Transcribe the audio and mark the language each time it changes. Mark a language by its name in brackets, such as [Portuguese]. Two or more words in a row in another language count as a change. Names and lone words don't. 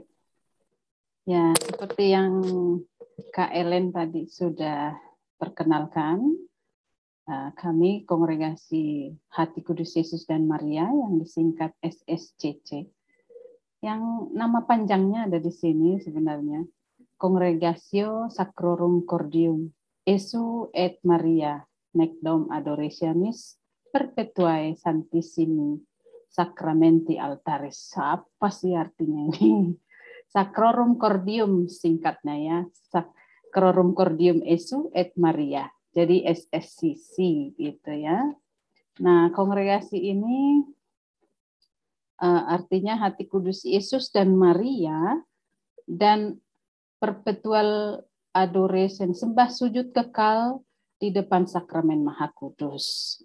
[Indonesian] Ya, seperti yang Kak Ellen tadi sudah perkenalkan, kami Kongregasi Hati Kudus Yesus dan Maria yang disingkat SSCC. Yang nama panjangnya ada di sini sebenarnya. Congregatio Sacrorum Cordium Jesu et Maria Necdom Adorationis Perpetuae Santissimi Sacramenti Altaris. Apa sih artinya ini? Sacrorum Cordium singkatnya ya. Sacrorum Cordium Jesu et Maria. Jadi SSCC gitu ya. Nah, kongregasi ini artinya Hati Kudus Yesus dan Maria dan [English] perpetual adoration, [Indonesian] sembah sujud kekal di depan sakramen Maha Kudus.